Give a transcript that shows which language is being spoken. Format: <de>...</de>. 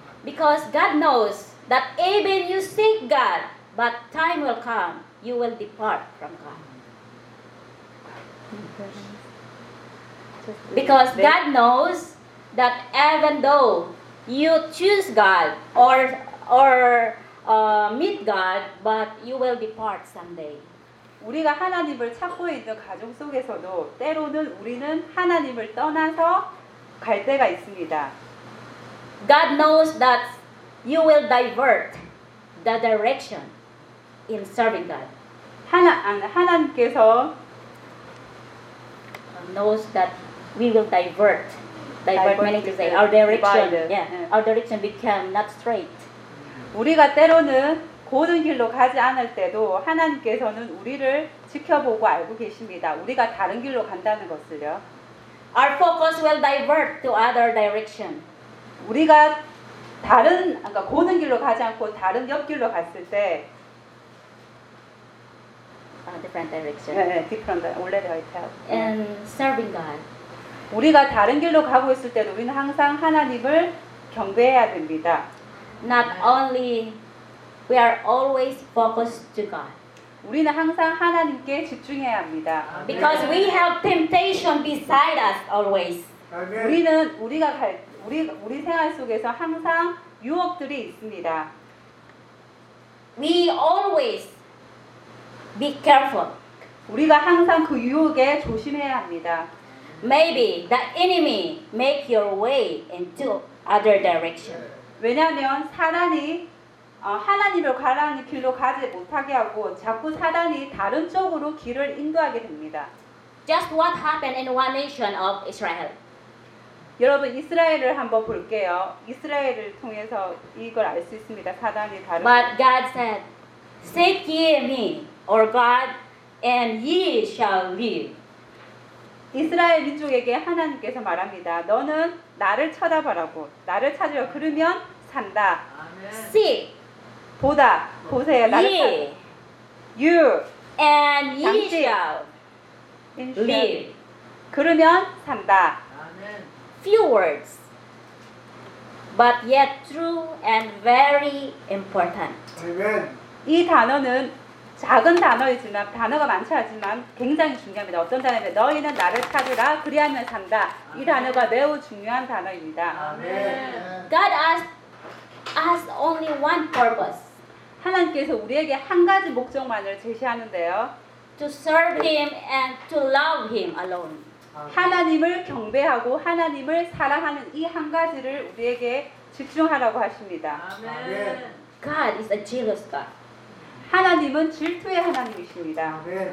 <en>Because God knows that even you seek God, but time will come, you will depart from God. Because God knows that even though you choose God or meet God, but you will depart someday.</en> <ko>우리가 하나님을 찾고 있는 과정 속에서도 때로는 우리는 하나님을 떠나서 갈 때가 있습니다.</ko> <en>God knows that you will divert the direction in serving God.</en> <ko>하나님께서</ko> <en>knows that we will divert meaning to say our direction, yeah, our direction become not straight.</en> <ko>우리가 때로는 고운 길로 가지 않을 때도 하나님께서는 우리를 지켜보고 알고 계십니다. 우리가 다른 길로 간다는 것을요.</ko> <en>Our focus will divert to other direction.</en> <ko>우리가 다른 그러니까 고운 길로 가지 않고 다른 옆길로 갔을 때</ko> <en>different direction.</en> <ko>네, 네, different. 원래 되어 있어요.</ko> <en>And serving God.</en> <ko>우리가 다른 길로 가고 있을 때도 우리는 항상 하나님을 경배해야 됩니다.</ko> <en>Not only we are always focused to God.</en> <ko>우리는 항상 하나님께 집중해야 합니다.</ko> <en>Because we have temptation beside us always.</en> <ko>우리는 우리가 갈 우리 생활 속에서 항상 유혹들이 있습니다.</ko> <en>We always be careful.</en> <ko>우리가 항상 그 유혹에 조심해야 합니다.</ko> <en>Maybe the enemy make your way into other direction.</en> <ko>왜냐하면 사단이 하나님을 가라는 길로 가지 못하게 하고 자꾸 사단이 다른 쪽으로 길을 인도하게 됩니다.</ko> <en>Just what happened in one nation of Israel.</en> <ko>여러분 이스라엘을 한번 볼게요. 이스라엘을 통해서 이걸 알 수 있습니다. 사단이 다른</ko> <en>But God said, Seek ye me, or God, and ye shall live.</en> <ko>이스라엘 민족에게 하나님께서 말합니다. 너는 나를 쳐다보라고. 나를 찾으려 그러면 산다.</ko> <en>Seek.</en> <ko>보다 보세요 나를</ko> <en>ye, you and ye 당신, shall live</en> <ko>그러면 산다</ko> <en>few words but yet true and very important Amen.</en> <ko>이 단어는 작은 단어이지만 단어가 많지 않지만 굉장히 중요합니다 어떤 단어는 너희는 나를 찾으라 그리하면 산다 이 단어가 매우 중요한 단어입니다</ko> <en>Amen. God asked only one purpose</en> <ko>하나님께서 우리에게 한 가지 목적만을 제시하는데요.</ko> <en>To serve him and to love him alone.</en> <ko>하나님을 경배하고 하나님을 사랑하는 이 한 가지를 우리에게 집중하라고 하십니다.</ko> <en>Amen. God is a jealous God.</en> <ko>하나님은 질투의 하나님이십니다.</ko>